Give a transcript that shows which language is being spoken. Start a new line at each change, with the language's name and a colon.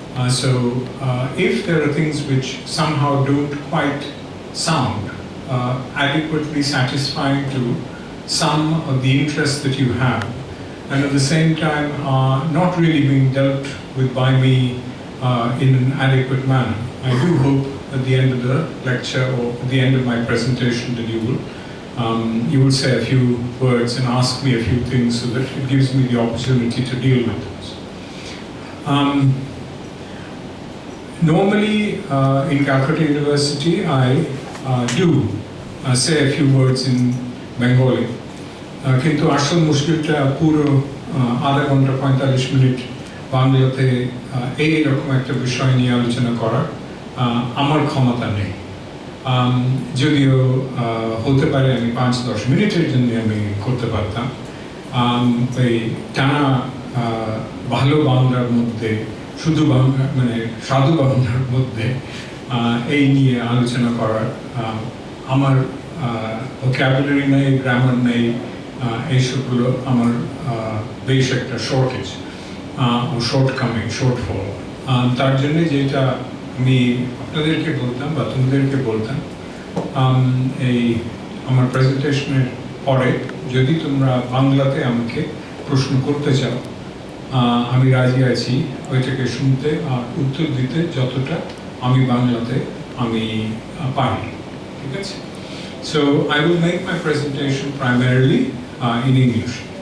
English: So if there are things which somehow don't quite sound adequately satisfying to some of the interests that you have, and at the same time are not really being dealt with by me in an adequate manner, I do hope at the end of the lecture or at the end of my presentation that you will say a few words and ask me a few things so that it gives me the opportunity to deal with those. Normally in Calcutta University I do say a few words in Bengali.
Bangla: কিন্তু আসল মুশকিলটা পুরো আধা ঘন্টা 45 minute বাংলাতে এই রকম একটা বিষয় নিয়ে আলোচনা করার আমার ক্ষমতা নেই। যদিও হতে পারে আমি 5-10 মিনিটের জন্য আমি করতে পারতাম, এই টানা ভালো বাংলার মধ্যে শুধু বাংলা মানে সাধু বাংলার মধ্যে এই নিয়ে আলোচনা করার আমার ভোকাবুলারি নেই, গ্রামার নেই, এইসবগুলো আমার বেশ একটা শর্টেজ ও শর্টফল। তার জন্য যেটা আমি আপনাদেরকে বলতাম বা তোমাদেরকে বলতাম, এই আমার প্রেজেন্টেশনের পরে যদি তোমরা বাংলাতে আমাকে প্রশ্ন করতে চাও, আমি রাজি আছি ওইটাকে শুনতে আর উত্তর দিতে যতটা আমি বাংলাতে আমি পারি। ঠিক আছে?
English: So I will make my presentation primarily in English.